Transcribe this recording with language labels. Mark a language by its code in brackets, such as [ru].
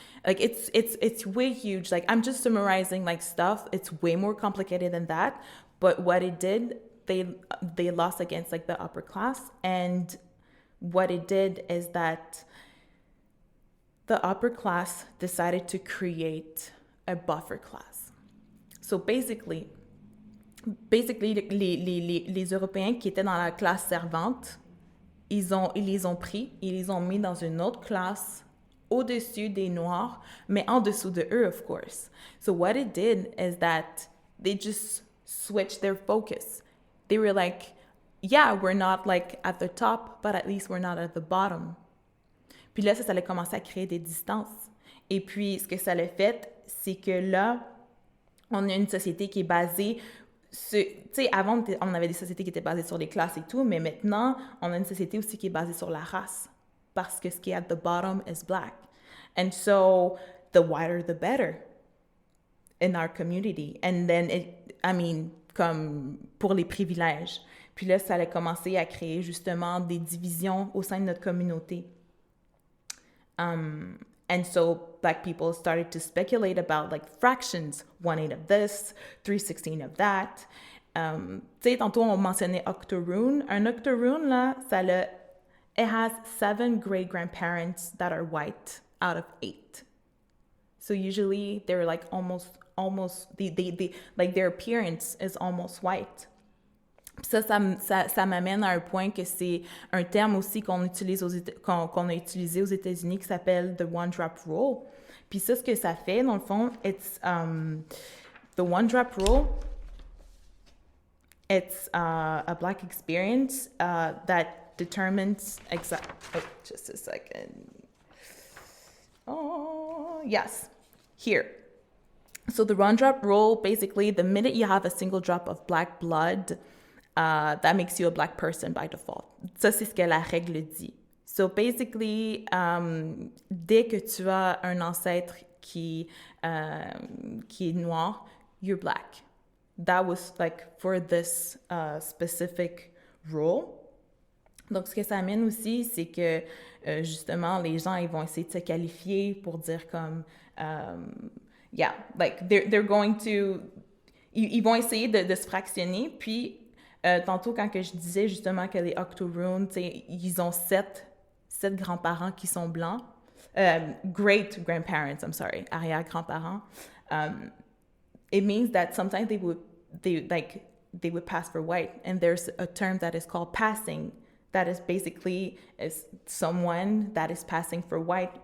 [en] Like it's way huge. Like I'm just summarizing like stuff. It's way more complicated than that. But what it did, they lost against like the upper class, and what it did is that the upper class decided to create a buffer class. So basically, [fr] les Européens qui étaient dans la classe servante, ils les ont pris, ils les ont mis dans une autre classe au-dessus des Noirs, mais en dessous de eux, [en] of course. So what it did is that they just switched their focus. They were like, yeah, we're not like at the top, but at least we're not at the bottom. [fr] Puis là, ça allait commencer à créer des distances. Et puis, ce que ça l'a fait, c'est que là, on a une société qui est basée tu sais, avant, on avait des sociétés qui étaient basées sur les classes et tout, mais maintenant, on a une société aussi qui est basée sur la race. Parce que ce qui est [en] at the bottom is black. And so, the whiter, the better in our community. And then, [fr] comme pour les privilèges. Puis là, ça allait commencer à créer justement des divisions au sein de notre communauté. [en] And so black people started to speculate about like fractions, 1/8 of this, 3/16 of that. [fr] Tu sais, tantôt on mentionnait octoroon. [en] Un octoroon, là, it has 7 great-grandparents that are white out of 8. So usually they're like almost, like their appearance is almost white. [fr] Ça m'amène à un point que c'est un terme aussi qu'on a utilisé aux États-Unis qui s'appelle the one drop rule. Puis ça, ce que ça fait, dans le fond, [en] it's the one drop rule. It's a black experience that determines just a second. Oh, yes, here. So the one drop rule, basically, the minute you have a single drop of black blood, that makes you a black person by default. [fr] Ça, c'est ce que la règle dit. [en] So basically, [fr] dès que tu as un ancêtre qui est noir, [en] you're black. That was like for this specific rule. [fr] Donc, ce que ça amène aussi, c'est que justement, les gens, ils vont essayer de se qualifier pour dire comme, [en] yeah, like they're going to, [fr] ils vont essayer de se fractionner, puis tantôt, quand que je disais justement que les octoroons, ils ont 7 grands-parents qui sont blancs. [en] Great-grandparents, I'm sorry, arrière-grands-parents. It means that sometimes they would pass for white. And there's a term that is called passing. That is basically someone that is passing for white.